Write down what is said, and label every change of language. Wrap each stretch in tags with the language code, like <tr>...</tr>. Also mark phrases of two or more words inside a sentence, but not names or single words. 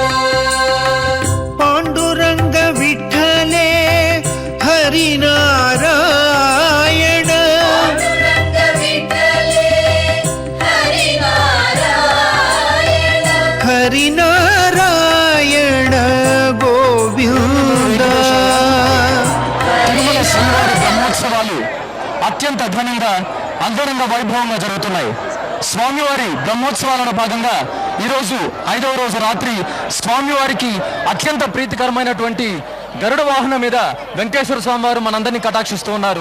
<mr>पांडुरंग विठले हरि नारायण, पांडुरंग विठले हरि नारायण, हरि नारायण गोविंदा।</mr> <te>తిరుమల శ్రీవారి బ్రహ్మోత్సవాలు అత్యంత ఘనంగా అంగరంగ వైభవంగా జరుగుతున్నాయి. స్వామివారి బ్రహ్మోత్సవాలలో భాగంగా ఈరోజు 5వ రోజు రాత్రి స్వామివారికి అత్యంత ప్రీతికరమైనటువంటి గరుడ వాహనం మీద వెంకటేశ్వర స్వామి వారు మనందరినీ కటాక్షిస్తూ ఉన్నారు.</te>